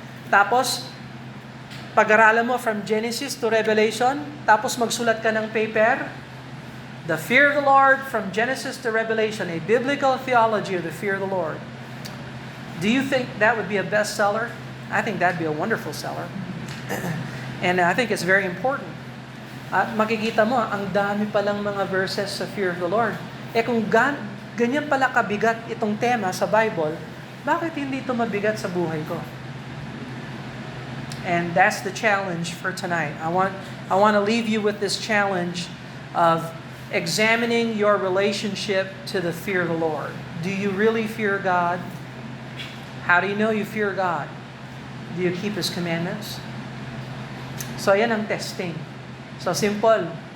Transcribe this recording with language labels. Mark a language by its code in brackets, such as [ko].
[tl] Tapos, pag-aralan mo from Genesis to Revelation, tapos magsulat ka ng paper, [en] The Fear of the Lord from Genesis to Revelation, a biblical theology of the fear of the Lord. Do you think that would be a bestseller? I think that'd be a wonderful seller. And I think it's very important. [tl] At makikita mo, ang dami palang mga verses sa fear of the Lord. Kung ganyan pala kabigat itong tema sa Bible, bakit hindi ito mabigat sa buhay ko? [en] And that's the challenge for tonight. I want to leave you with this challenge of examining your relationship to the fear of the Lord. Do you really fear God? How do you know you fear God? Do you keep His commandments? [tl] So yan ang testing. [en] So simple.